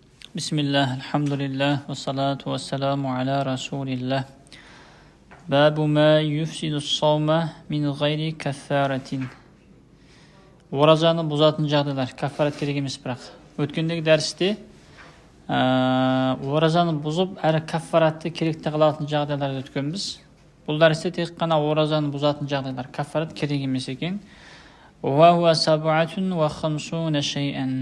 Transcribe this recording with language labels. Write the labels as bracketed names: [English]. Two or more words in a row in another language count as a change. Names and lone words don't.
[Arabic] بسم الله، الحمد لله، والصلاة والسلام على رسول الله. باب ما يفسد الصوم من غير كفارة. [Kazakh] Orazаны бұзатын жағдайлар, каффарат керек емес бірақ. Өткендегі дәрісте оразаны бұзып, әрі каффаратты керекті қылатын жағдайларды өткенбіз. Бұл дәрісте тек қана оразаны бұзатын жағдайлар, каффарат керек емес екен. [Arabic] وهو سبعة وخمسون شيئا.